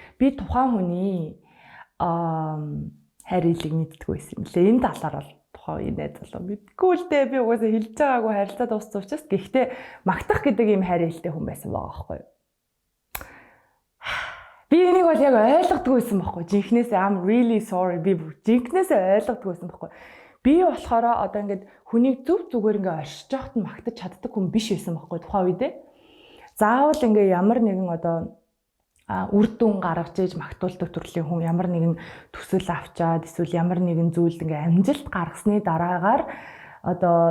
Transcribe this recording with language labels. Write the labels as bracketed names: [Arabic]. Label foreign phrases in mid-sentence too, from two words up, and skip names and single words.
[Mongolian] Би тухайн хүний хайр хэлийг мэддэггүй байсан юм лээ. Энэ талаар бол тухайн үеийн найз залуу мэдгүй л дээ. Би угаасаа хэлж байгаагүй харилцаа дууссан учраас гэхдээ магтах гэдэг ийм хайр хэлтэй хүн байсан байгаа байхгүй юу? Би энийг бол яг ойлгодгүй байсан байхгүй. [English] Жинхнээсээ I'm really sorry. [Mongolian] Би жинхнээсээ ойлгодгүй байсан байхгүй. Би болохоор одоо ингээд хүнийг зүг зүгээр ингээд оршиж яхад нь магтаж чаддаг хүн биш байсан байхгүй тухайн үедээ. Заавал ингээд ямар нэгэн одоо үр дүн гаргаж иж магтуулдаг төрлийн хүн ямар нэгэн төсөл авчаад эсвэл ямар нэгэн зүйлд ингээд амжилт гаргасны дараагаар одоо